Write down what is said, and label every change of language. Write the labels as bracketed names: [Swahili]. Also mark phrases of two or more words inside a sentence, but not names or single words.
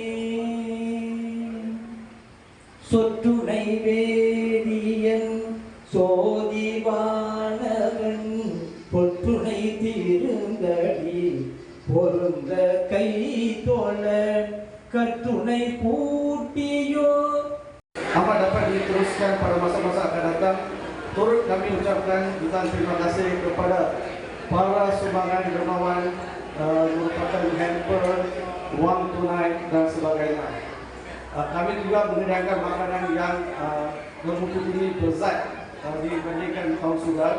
[Tamil] சொற்றுணை வேதியன் சோதிவானவன் பொற்றுணை தீருந்தடி பொருந்த கை தோழ கற்றுணை பூட்டியோ. [Malay] Apa dapat diteruskan pada masa-masa akan datang. Turut kami ucapkan jutaan terima kasih kepada para sumbangan dermawan merupakan hamper, wang tunai dan sebagainya. Kami juga menyediakan makanan yang bermutu tinggi berzat dibandingkan tahun sudah.